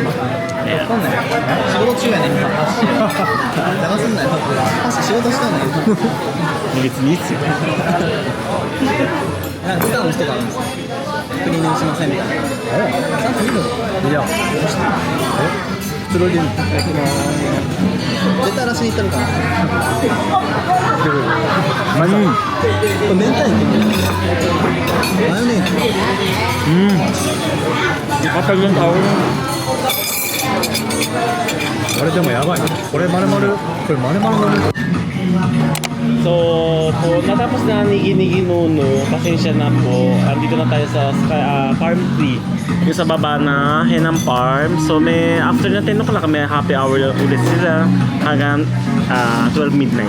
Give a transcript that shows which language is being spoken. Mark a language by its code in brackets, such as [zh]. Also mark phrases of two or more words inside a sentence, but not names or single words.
[tl] Ayan. [ja] 仕事中やねん。騙すんなよ。仕事したのよ。別にいいっすよ。なんか普段の人があるんですよ。クリーニングしませんみたいな。ちゃんと見るの。いや。くつろいでる。絶対荒らしに行ってるから。これ明太子。マヨネーズ。 [tl] Kapag yung tao. [ja] あれでもやばい。これ丸々の。 [tl] So, po, natapos na ni Giniginuno, pasensya na po. Andito na tayo sa Farm 3, yung sa baba na Henam Farm. So, may after na 10 o'clock, may [en] happy hour [tl] ulit sila hanggang 12 midnight.